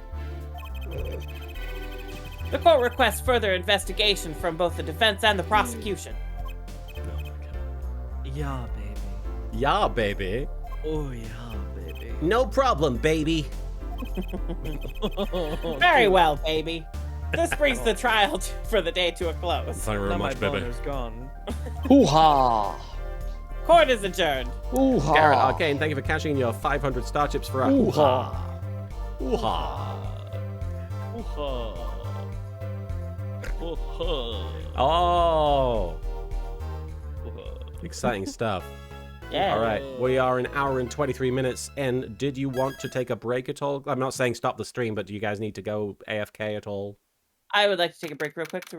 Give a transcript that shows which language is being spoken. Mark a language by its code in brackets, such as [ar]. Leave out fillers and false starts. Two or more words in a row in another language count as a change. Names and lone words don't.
[en] The court requests further investigation from both the defense and the prosecution. Yeah, baby. Yeah, baby. Oh, yeah, baby. No problem, baby. Very well, baby. This brings the trial for the day to a close. Thank you Now very my much, baby. boner's gone. Hoo-ha! Court is adjourned. Hoo-ha! Garrett Arcane, thank you for cashing in your 500 star chips for us. Hoo-ha! Hoo-ha. Oh. Exciting stuff. Yeah. All right, we are an hour and 23 minutes in. Did you want to take a break at all? I'm not saying stop the stream, but do you guys need to go AFK at all? I would like to take a break real quick to go